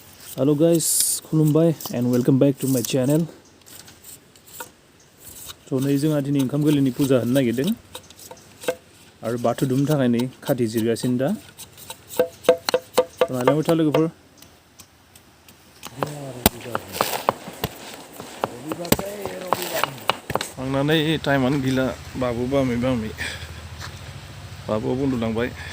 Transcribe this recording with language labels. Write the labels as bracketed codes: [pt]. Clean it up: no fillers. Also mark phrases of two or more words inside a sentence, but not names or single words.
[en] Hello guys, khulumbai and welcome back to my channel. [brx] So नै जोंहा दिनै ओंखाम गोरलैनि पुजा होनो नागिरदों आरो बाथौ दुमनो थाखाय नै खाथि जिरगासिनो दा। नालाय था लोगोफोर थांनानै टाइमानो गैला बाबु बामै बाबुआ उन्दुलांबाय।